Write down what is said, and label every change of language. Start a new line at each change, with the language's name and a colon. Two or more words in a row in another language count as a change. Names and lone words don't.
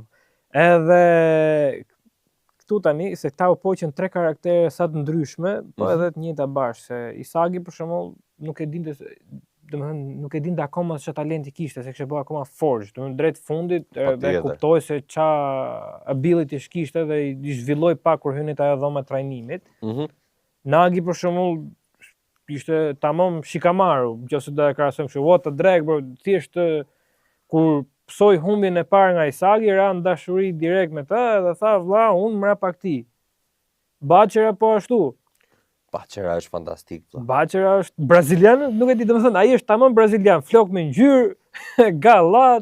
Albanian: Edhe këtu tani se këta u poqën 3 karaktere sa të ndryshme, po edhe të njëjta bashkë, se Isagi për shembull nuk e dinte, domethënë nuk e dinte akoma se çfarë talenti kishte, se kishte bërë akoma forged, domethënë drejt fundit dhe kuptoi se çfarë ability kishte dhe i zhvilloi pak kur hyni te ajo dhoma e trajnimit. Nagi për shembull ishte tamam shikamaru, nëse do e krahasojmë kështu,
English: what the drag bro,
Albanian: thjesht kur psoi humbjen e parë nga Isagi, ra në dashuri direkt me të dhe tha vlla, unë mrapa këtij. Bachera po ashtu. Bachera është fantastik. Bachera është brazilian, nuk e di, domethënë ai është tamam brazilian, flok me ngjyrë, gallat.